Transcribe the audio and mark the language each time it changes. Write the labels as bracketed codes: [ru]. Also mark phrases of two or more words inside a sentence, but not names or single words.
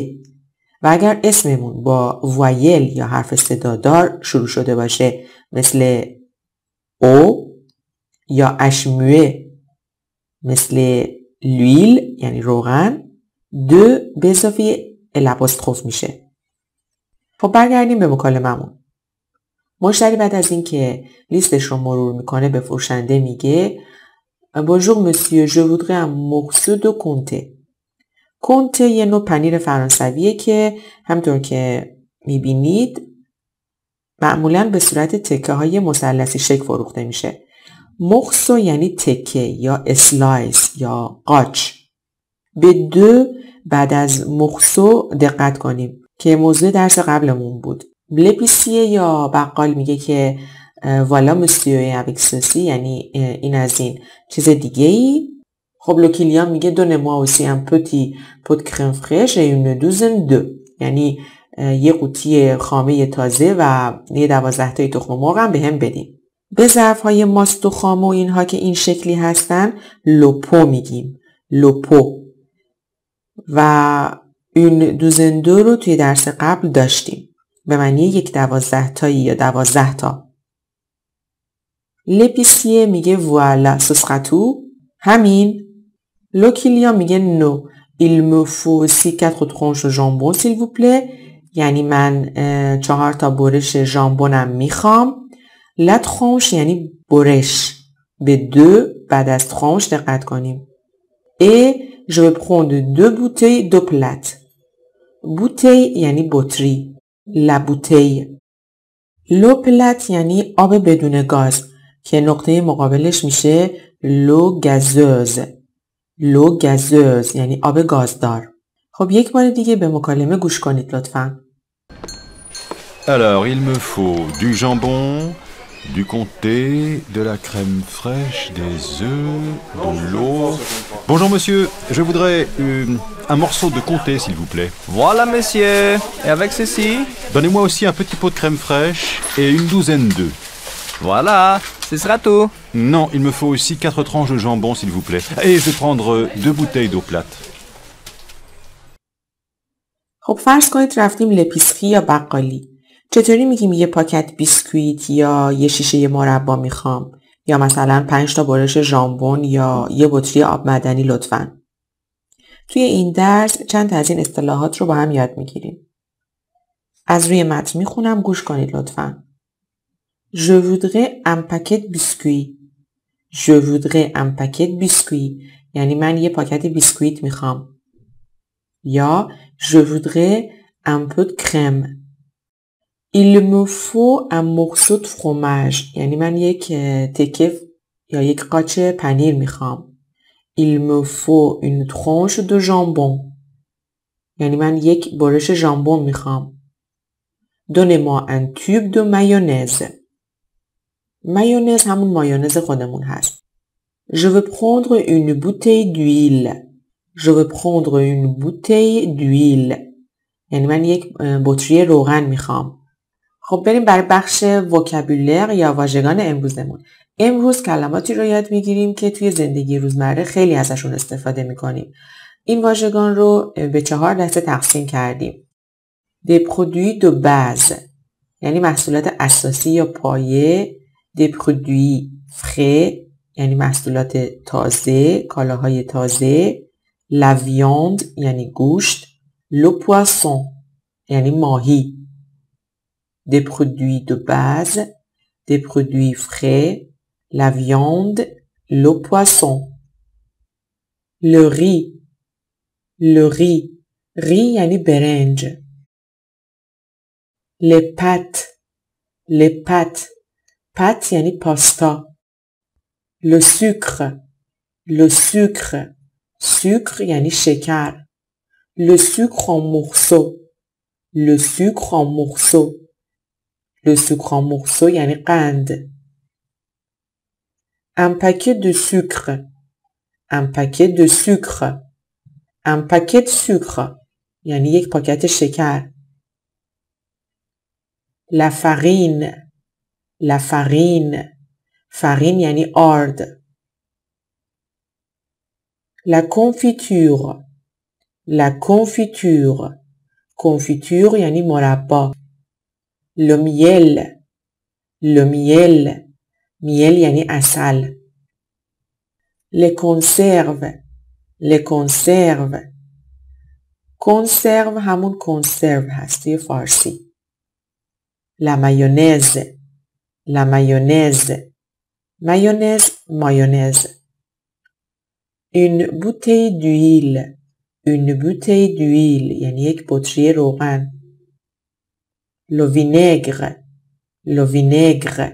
[fa] و اگر اسممون با وایل یا حرف صدادار شروع شده باشه مثل او یا اشموه مثل لویل یعنی روغن، دو به اضافه الاپوستروف میشه. خب برگردیم به مکالممون. مشتری بعد از این که لیستش رو مرور میکنه به فروشنده میگه [fr] Bonjour monsieur, je voudrais un morceau de comté. [fa] comté یه نوع پنیر فرانسویه که همطور که میبینید معمولاً به صورت تکه های مثلثی شکل فروخته میشه. morceau یعنی تکه یا اسلایس یا قاچ. به دو بعد از morceau دقت کنیم که موضوع درس قبلمون بود. لپیسیه یا بقال میگه که [fr] voilà monsieur avec ceci [fa] یعنی این از این چیز دیگه ای. خب لوکیلیان میگه [fr] donnez-moi aussi un petit pot de crème fraîche et une douzaine d'œufs [fa] یعنی یه قوطی خامه تازه و یه 12 تای تخم مرغ هم بهم بدین. به ظرف‌های ماست و خامه و اینها که این شکلی هستن [fr] le pot [fa] میگیم. [fr] le pot. [fa] و [fr] une douzaine d'œufs [fa] رو توی درس قبل داشتیم. به معنی یک 12 تایی یا 12 تا. لپیسیه میگه [fr] voilà ce sera tout. [fa] همین. لوکیلیان میگه [fr] no il me faut aussi 4 tranches de jambon s'il vous plaît. [fa] یعنی من 4 تا برش ژامبونم میخوام. [fr] la tranche [fa] یعنی برش. به دو بعد از tranche دقت کنیم. [fr] et je vais prendre 2 bouteilles d'eau plate. [fa] bouteille یعنی بطری. [fr] la bouteille. l'eau plate [fa] یعنی آب بدون گاز که نقطه مقابلش میشه [fr] l'eau gazeuse. l'eau gazeuse [fa] یعنی آب گازدار. خب یک بار دیگه به مکالمه گوش کنید لطفاً. [fr] Alors, il me faut du jambon, du comté, de la crème fraîche, des œufs, de l'eau... Bonjour monsieur, je voudrais un morceau de comté s'il vous plaît. Voilà monsieur, et avec ceci? Donnez-moi aussi un petit pot de crème fraîche et une douzaine d'œufs. Voilà, ce sera tout. Non, il me faut aussi 4 tranches de jambon s'il vous plaît. Et je vais prendre 2 bouteilles d'eau plate. [fa] خب فرض کنید رفتیم لپیسخی یا بقالی. چطوری میگیم یه پاکت بیسکویت یا یه شیشه مربا میخوام یا مثلا 5 تا برش ژامبون یا یه بطری آب معدنی لطفاً. توی این درس چند تا از این اصطلاحات رو با هم یاد میگیریم. از روی متن میخونم گوش کنید لطفاً. [fr] Je voudrais un paquet de biscuits. Je voudrais un paquet de biscuits. [fa] یعنی من یه پاکت بیسکویت میخوام. [fr] یا Je voudrais un peu de crème. Il me faut un morceau de fromage. [fa] یعنی من یک تکه یا یک قاچ پنیر میخوام. [fr] Il me faut une tranche de jambon. [fa] یعنی من یک برش ژامبون میخوام. [fr] Donnez-moi un tube de mayonnaise. [fa] مایونز همون مایونز خودمون هست. [fr] Je veux prendre une bouteille d'huile. Je veux prendre une bouteille d'huile. [fa] یعنی من یک بطری روغن میخوام. خب بریم برای بخش وکابولر یا واژگان امروزمون. امروز کلماتی رو یاد میگیریم که توی زندگی روزمره خیلی ازشون استفاده میکنیم. این واژگان رو به 4 دسته تقسیم کردیم. [fr] Des produits de base [fa] یعنی محصولات اساسی یا پایه. [fr] Des produits frais [fa] یعنی محصولات تازه، کالاهای تازه. [fr] La viande [fa] یعنی گوشت. [fr] Le poisson [fa] یعنی ماهی. [fr] Des produits de base, des produits frais, la viande, le poisson. Le riz. Le riz. [fa] riz یعنی برنج. [fr] Les pâtes. Les pâtes. pâtes [fa] یعنی پاستا. [fr] Le sucre. Le sucre. [fa] sucre یعنی شکر. [fr] Le sucre en morceaux. Le sucre en morceaux. Le sucre en morceaux [fa] یعنی قند. [fr] Un paquet de sucre. Un paquet de sucre. Un paquet de sucre [fa] یعنی یک پاکت شکر. [fr] La farine. La farine. [fa] farine یعنی آرد. [fr] La confiture. La confiture. confiture [fa] یعنی مربا. [fr] Le miel. Le miel. [fa] miel یعنی عسل. [fr] Les conserves. Les conserves. [fa] conserve همون conserve هست توی فارسی. [fr] La mayonnaise. La mayonnaise. mayonnaise. mayonnaise. Une bouteille d'huile. Une bouteille d'huile [fa] یعنی یک بطری روغن. [fr] Le vinaigre. Le vinaigre.